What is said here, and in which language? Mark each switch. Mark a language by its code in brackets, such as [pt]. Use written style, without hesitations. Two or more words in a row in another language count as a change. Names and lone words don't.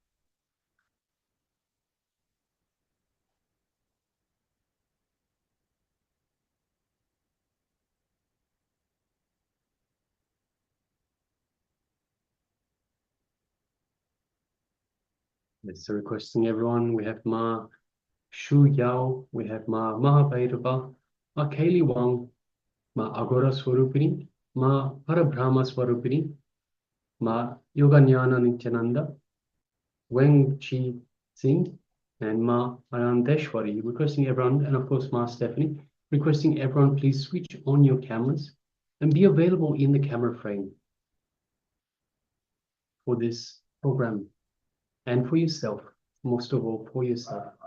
[en] Yes, so requesting everyone, we have Ma Shu Yao, we have Ma Mahabhairava, Ma Kaili Wang, Ma Agora Swarupini, Ma Parabrahma Swarupini, Ma Yoganyana Nityananda, Weng Chi Singh, and Ma Anandeshwari. Requesting everyone, and of course Ma Stephanie, requesting everyone please switch on your cameras and be available in the camera frame for this program and for yourself, most of all for yourself.